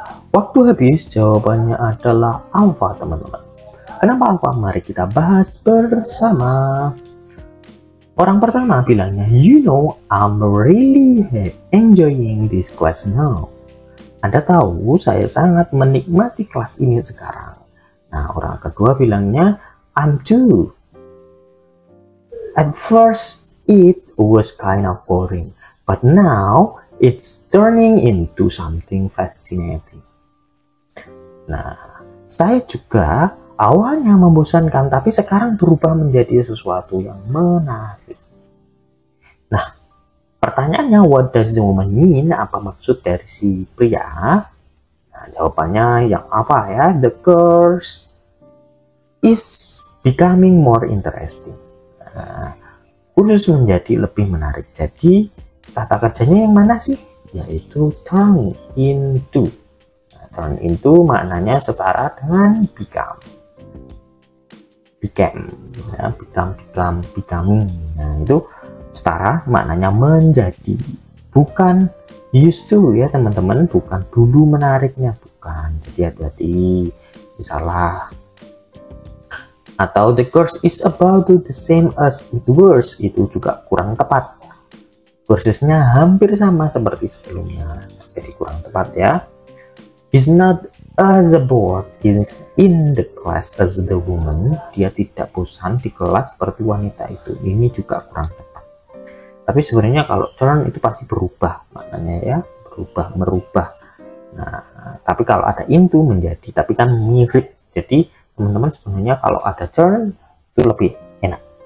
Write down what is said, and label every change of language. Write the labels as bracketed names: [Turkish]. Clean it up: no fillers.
[Indonesian] Waktu habis, jawabannya adalah alpha teman-teman. Kenapa alpha? Mari kita bahas bersama. Orang pertama bilangnya, [English] you know, I'm really enjoying this class now. [Indonesian] Anda tahu, saya sangat menikmati kelas ini sekarang. Nah, orang kedua bilangnya, [English] I'm too. At first, it was kind of boring, but now it's turning into something fascinating. [Indonesian] Nah, saya juga awalnya membosankan, tapi sekarang berubah menjadi sesuatu yang menarik. Nah, pertanyaannya, [English] what does the woman mean? [Indonesian] Apa maksud dari si pria? Nah, jawabannya yang apa ya? [English] The course is becoming more interesting. [Indonesian] Nah, kursus menjadi lebih menarik. Jadi, kata kerjanya yang mana sih? Yaitu turn into. Turn into maknanya setara dengan become. Ya, becoming. Nah, itu setara maknanya menjadi. Bukan used to ya teman-teman, bukan dulu menariknya, bukan. Jadi hati-hati, salah. Atau [English] the course is about the same as it was, [Indonesian] itu juga kurang tepat. Kursnya hampir sama seperti sebelumnya, jadi kurang tepat ya. [English] He's not as bored in the class as the woman. [Indonesian] Dia tidak bosan di kelas seperti wanita itu. Ini juga kurang tepat. Tapi sebenarnya kalau turn itu pasti berubah maknanya ya, merubah. Nah, tapi kalau ada into menjadi, tapi kan mirip. Jadi teman-teman sebenarnya kalau ada turn itu lebih enak.